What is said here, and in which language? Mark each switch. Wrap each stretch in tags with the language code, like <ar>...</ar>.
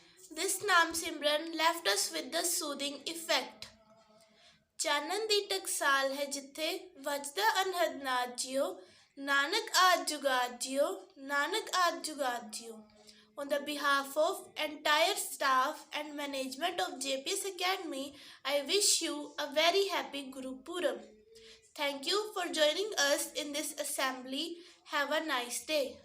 <en>This Naam Simran left us with the soothing effect.</en> <pa>ਚਾਨਣ ਦੀ ਟਕਸਾਲ ਹੈ ਜਿੱਥੇ ਵੱਜਦਾ ਅਨਹਦ ਨਾਦ ਜਿਓ ਨਾਨਕ ਆਦ ਜੁਗਾਦ ਜਿਓ ਨਾਨਕ ਆਦ ਜੁਗਾਦ ਜਿਓ.</pa> <en>On the behalf of entire staff and management of JPS Academy, I wish you a very happy Guru Purab. Thank you for joining us in this assembly. Have a nice day.</en>